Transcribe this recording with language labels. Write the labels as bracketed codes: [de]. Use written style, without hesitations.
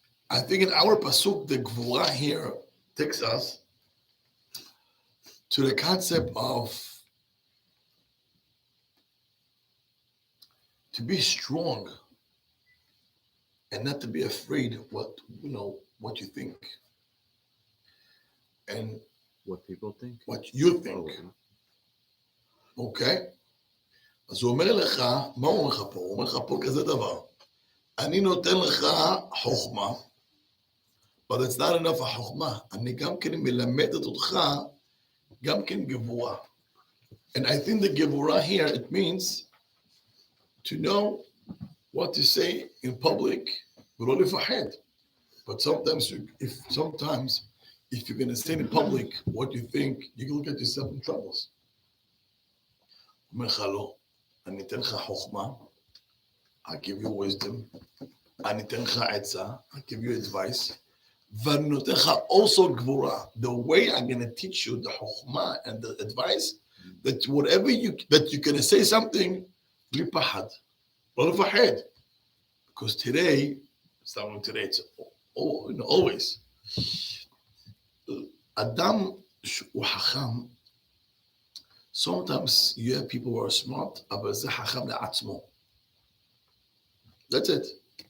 [en] I think in our pasuk, the gvura here takes us to the concept of to be strong and not to be afraid of what you think and What people think? what you think. אוקיי? [he] אז הוא אומר לך, מה הוא אומר לך פה? הוא אומר לך פה כזה דבר. אני נותן לך חוכמה, [en] but it's not enough [he] החוכמה. אני גם כן מלמדת אותך, גם כן גבורה. [en] And I think the gevurah here, it means to know what to say in public, [he] ולא לפחד. [en] But sometimes if you're going to say in public what you think, you will get yourself in troubles. [he] אומר לך לא, אני אתן לך חוכמה, [en] I give you wisdom. [he] אני אתן לך עצה, [en] I give you advice. [he] ואני נותן לך [en] also [he] גבורה. [en] The way I'm going to teach you the חוכמה and the advice, that whatever that you're going to say something, [he] בלי פחד. לא לפחד. [en] Because today, it's not only today, it's always. [he] אדם שהוא חכם, [en] sometimes you have people who are smart, [he] אבל זה חכם לעצמו. [en] That's it.